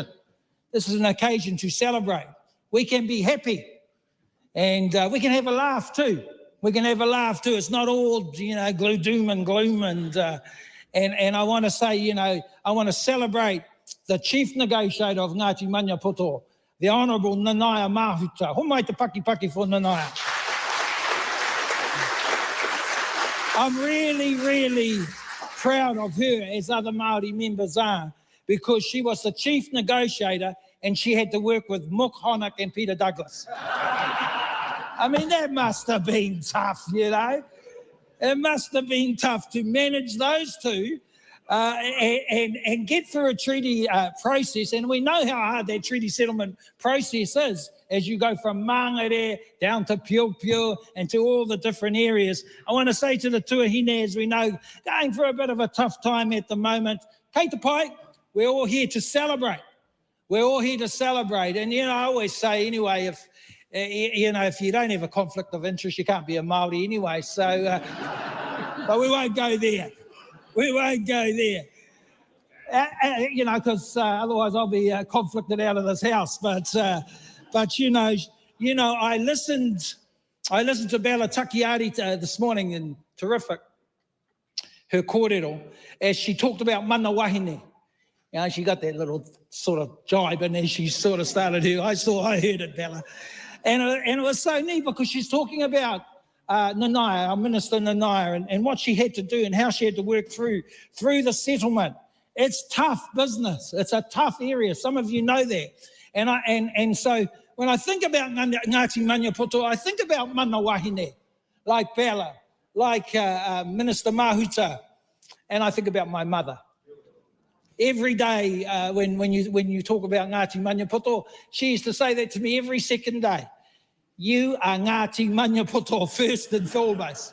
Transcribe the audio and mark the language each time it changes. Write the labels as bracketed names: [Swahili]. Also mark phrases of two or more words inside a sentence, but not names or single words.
[English] This is an occasion to celebrate. We can be happy and we can have a laugh too. We can have a laugh too. It's not all, doom and gloom. And I want to say, I want to celebrate the chief negotiator of Ngāti Maniapoto, the Honourable Nanaia Mahuta. [Māori] Homai te paki for Nanaia. [English] I'm really, really proud of her, as other Māori members are, because she was the chief negotiator and she had to work with Mook Honock and Peter Douglas. I mean, that must have been tough, It must have been tough to manage those two and get through a treaty process. And we know how hard that treaty settlement process is as you go from Mangere down to Pio and to all the different areas. I want to say to the tuahine, as we know, going through a bit of a tough time at the moment, [Māori] kei te pai, [English] we're all here to celebrate. We're all here to celebrate. And, I always say anyway, if you don't have a conflict of interest, you can't be a Māori anyway. So, but we won't go there. We won't go there. Because otherwise I'll be conflicted out of this house. But I listened to Bella Takiari this morning, and terrific, her kōrero, as she talked about [Māori] mana wahine. [English] She got that little sort of jibe in there. She sort of started her. I heard it, Bella. And it was so neat because she's talking about Nanaia, our Minister Nanaia, and what she had to do and how she had to work through the settlement. It's tough business. It's a tough area. Some of you know that. And so when I think about Ngāti Maniapoto, I think about [Māori] mana wahine, [English] like Bella, like Minister Mahuta, and I think about my mother. Every day when you talk about Ngāti Maniapoto, she used to say that to me every second day. You are Ngāti Maniapoto first and foremost.